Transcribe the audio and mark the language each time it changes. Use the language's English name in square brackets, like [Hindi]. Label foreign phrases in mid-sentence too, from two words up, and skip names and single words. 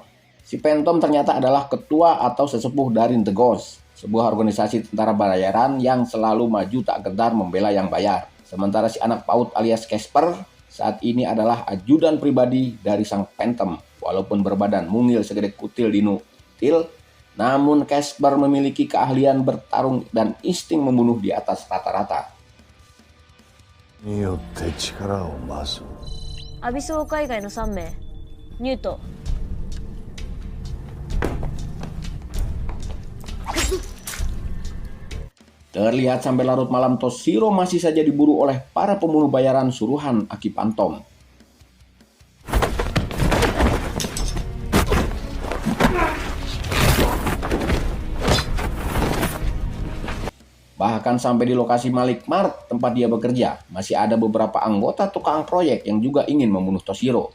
[Indonesian] Si Phantom ternyata adalah ketua atau sesepuh dari The Ghost, sebuah organisasi tentara bayaran yang selalu maju tak gentar membela yang bayar. Sementara si anak PAUD alias Casper saat ini adalah ajudan pribadi dari sang Phantom. Walaupun berbadan mungil segede kutil dinutil, namun Casper memiliki keahlian bertarung dan insting membunuh di atas rata-rata. [Japanese] によって力を増す。アビスウォーカー以外の3名ニュート。 [Indonesian] Terlihat sampai larut malam Toshiro masih saja diburu oleh para pembunuh bayaran suruhan Aki Phantom. Bahkan sampai di lokasi Malik Mart tempat dia bekerja, masih ada beberapa anggota tukang proyek yang juga ingin membunuh Toshiro.